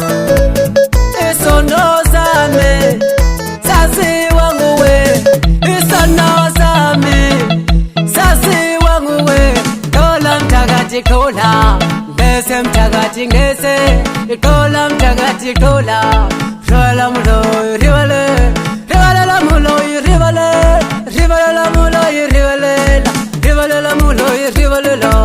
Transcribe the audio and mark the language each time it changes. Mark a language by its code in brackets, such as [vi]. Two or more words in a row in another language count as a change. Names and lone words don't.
[zu] Isono sami saziwa nguwe, isono sami saziwa nguwe. Thola mthakathi thola, ngese mthakathi ngese. Thola mthakathi thola, [ts] thola muloyi rivale, rivale la muloyi rivale, rivale la muloyi rivale, rivale la muloyi rivale la.